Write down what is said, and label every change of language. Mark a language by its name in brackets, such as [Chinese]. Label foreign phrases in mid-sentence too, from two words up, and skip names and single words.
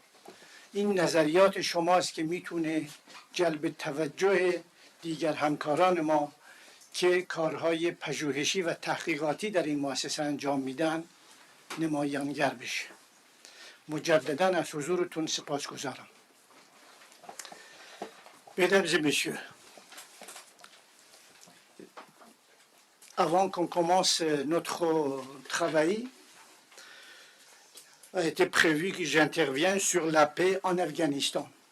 [Persian] این نظریات شماست که میتونه جلب توجه دیگر همکاران ما که کارهای پژوهشی و تحقیقاتی در این مؤسسه انجام میدن نمایانگر بشه. مجددا از حضورتون سپاسگزارم. [French] Mesdames et messieurs, avant qu'on commence notre travail, a été prévu que j'intervienne sur la paix en Afghanistan.